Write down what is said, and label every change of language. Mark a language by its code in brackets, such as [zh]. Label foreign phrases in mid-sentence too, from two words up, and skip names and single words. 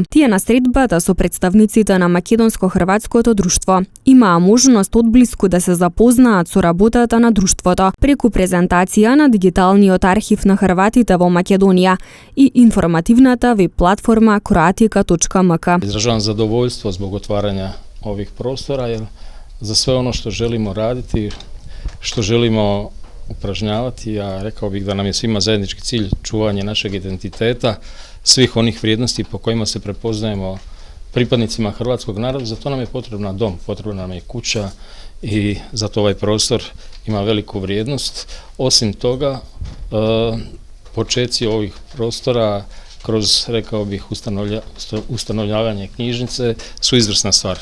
[mk] Тие на средбата со представниците на Македонско-хрватското друштво имаа можност одблиску да се запознаат со работата на друштвото преку презентација на дигиталниот архив на хрватите во Македонија и информативната веб платформа kroatika.mk. [hr] Izražavam zadovoljstvo zbog otvaranja ovih prostora, jer za sve ono što želimo raditi, što želimo upražnjavati, a rekao bih da nam je svima zajednički cilj čuvanje našeg identiteta, svih onih vrijednosti po kojima se prepoznajemo pripadnicima hrvatskog naroda, za to nam je potrebna dom, potrebna nam je kuća i zato ovaj prostor ima veliku vrijednost. Osim toga, počeci ovih prostora kroz, rekao bih, ustanovljavanje knjižnice su izvrsna stvar.